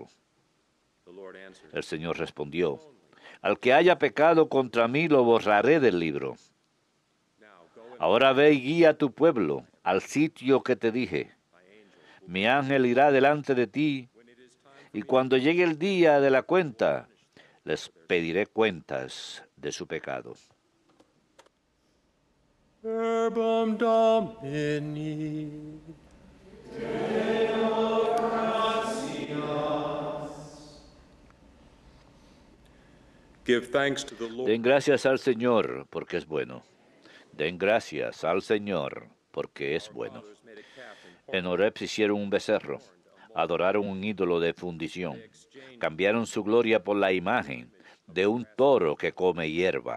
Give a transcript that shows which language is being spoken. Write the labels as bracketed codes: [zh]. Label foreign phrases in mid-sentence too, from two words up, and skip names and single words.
[es] El Señor respondió: «Al que haya pecado contra mí lo borraré del libro. Ahora ve y guía a tu pueblo al sitio que te dije. Mi ángel irá delante de ti, y cuando llegue el día de la cuenta, les pediré cuentas de su pecado». [la] Verbum Domini. Deo gratias. [en] Give thanks to the Lord. [es] Den gracias al Señor, porque es bueno. Den gracias al Señor, porque es bueno. En Horeb se hicieron un becerro, adoraron un ídolo de fundición, cambiaron su gloria por la imagen de un toro que come hierba.